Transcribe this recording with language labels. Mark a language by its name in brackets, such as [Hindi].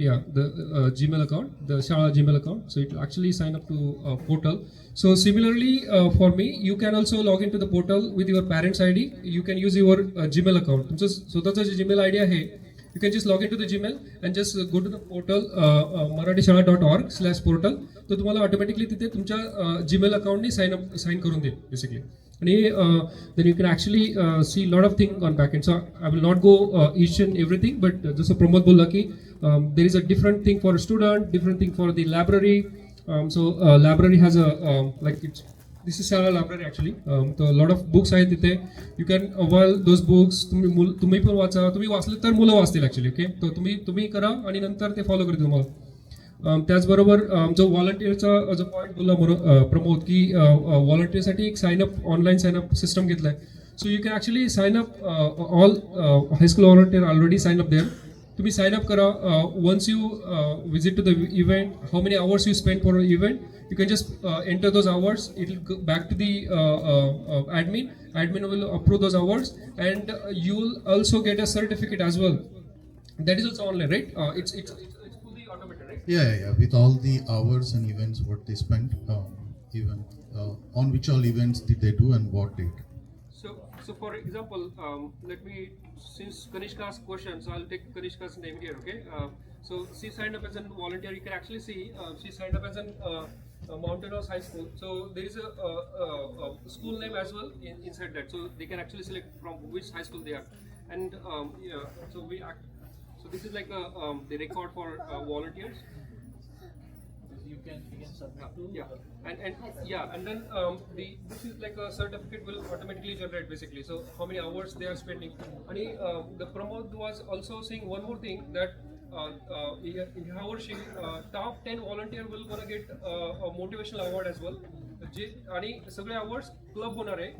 [English] Yeah, the Gmail account, the Shala Gmail account. So it will actually sign up to portal. So similarly, for me, you can also log into the portal with your parents' ID. You can use your Gmail account. [Marathi] तुमचं स्वतःचं जे Gmail ID आहे, [English] you can just log into the Gmail and just go to the portal marathishala.org/portal. [Marathi] तर तुम्हाला automatically तिथे तुमच्या Gmail अकाउंटनी sign करून देईल बेसिकली. [English] आणि then you can actually see lot of things on back end. So I will not go each and everything, but [Marathi] जसं प्रमोद बोलला की [English] there is a different thing for a student, different thing for the library. So library has a this is Shala library actually. So a lot of books [Marathi] आहेत तिथे. [English] You can avail those books. [Marathi] तुम्ही पण वाचा, तुम्ही वाचले तर मुलं वाचतील ॲक्च्युली. ओके, तर तुम्ही करा आणि नंतर ते फॉलो करतील तुम्हाला. त्याचबरोबर जो व्हॉलंटियरचा जो पॉईंट बोलला प्रमोद की व्हॉलंटियरसाठी एक ऑनलाईन साईनअप सिस्टम घेतलाय. [English] So you can actually sign up all high school volunteer already sign up there. [Marathi] तुम्ही साइन अप करा. [English] Once you visit to the event, how many hours you spend for event, you can just enter those hours. It will go back to the admin will approve those hours, and you will also get a certificate as well. That is also online, right? It's fully automated, right? Yeah. With all the hours and events what they spent, even on which all events did they do and what date. So for example, let me, since Kanishka asked questions, so I'll take Kanishka's name here. Okay. So she signed up as a volunteer. You can actually see she signed up as an Mountain House High School. So there is a school name as well inside that. So they can actually select from which high school they are. And so this is like the record for volunteers. You can submit to and then this is like a certificate will automatically generate basically. So how many hours they are spending. And the Pramod was also saying one more thing that in [Marathi] ह्या वर्षी [English] top 10 volunteer will gonna get a motivational award as well. [Marathi] आणि सगळे awards club होणार आहे.